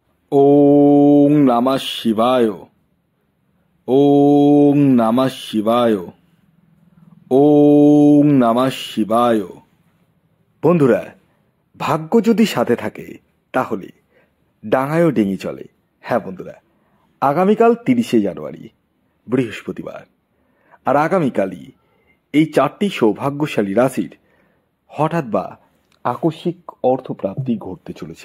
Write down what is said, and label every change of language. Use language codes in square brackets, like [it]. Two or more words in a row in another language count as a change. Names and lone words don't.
[sa] ওং নমঃ শিবায়। ওং নমঃ শিবায়। ওং নমঃ শিবায়। [bn] বন্ধুরা, ভাগ্য যদি সাথে থাকে তাহলে ডাঙায়ও ডেঙি চলে। হ্যাঁ বন্ধুরা, আগামীকাল 30শে জানুয়ারি বৃহস্পতিবার, আর আগামীকালই এই 4টি সৌভাগ্যশালী রাশির হঠাৎ বা আকস্মিক অর্থপ্রাপ্তি ঘটতে চলেছে।